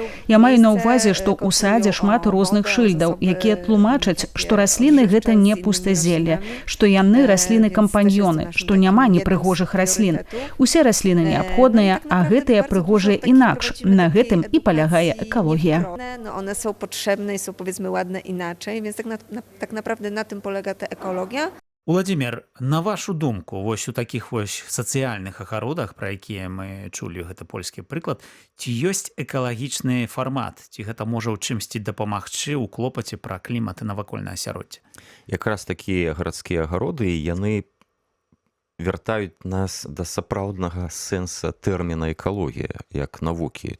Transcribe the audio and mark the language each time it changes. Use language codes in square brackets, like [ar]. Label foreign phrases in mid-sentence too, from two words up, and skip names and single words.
[be] Я маю на ўвазе, што ў садзе шмат розных шыльдаў, якія тлумачаць, што расліны гэта не пустазелле, што яны расліны-кампаньёны, што няма непрыгожых раслін. Усе расліны неабходныя, а гэтыя прыгожыя інакш. На гэтым і палягае экалогія. [pl] One są potrzebne i są, powiedzmy, ładne inaczej, więc tak naprawdę na tym polega ta ekologia. [be] Владимир, на вашу думку, вось у такіх вось сацыяльных агародах, пра якія мы чулі, гэта польскі прыклад, ці ёсць экалагічны фармат, ці гэта можа ў чымсьці дапамагчы ў клопаце пра клімат і навакольнае асяроддзе? Якраз такія гарадскія агароды, яны вяртаюць нас да сапраўднага сэнса тэрміна экалогія, як навукі.